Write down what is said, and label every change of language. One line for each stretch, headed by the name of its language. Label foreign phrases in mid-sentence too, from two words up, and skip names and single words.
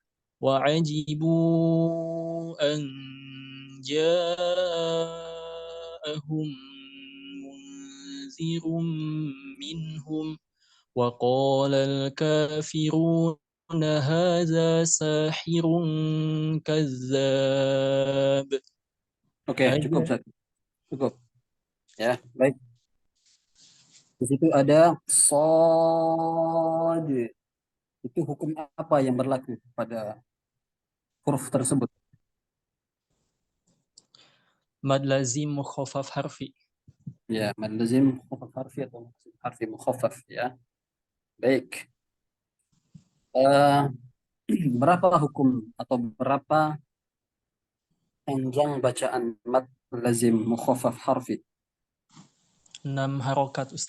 Arabic: وعجبوا أن جاءهم منذر منهم وقال الكافرون هذا ساحر كذاب.
Indonesian: Oke, cukup, Ustaz. Cukup. Ya, baik. Di situ ada Shad. Itu hukum apa yang berlaku pada huruf tersebut?
Arabic: مد لازم مخفف حرفي.
Indonesian: Ya,
Arabic: مد لازم مخفف حرفي
Indonesian: atau
Arabic: حرفي مخفف
Indonesian: ya. Baik. Eh, berapa hukum atau berapa panjang bacaan
Arabic: مد لازم مخفف حرفي?
Indonesian: 6 harokat Ustaz.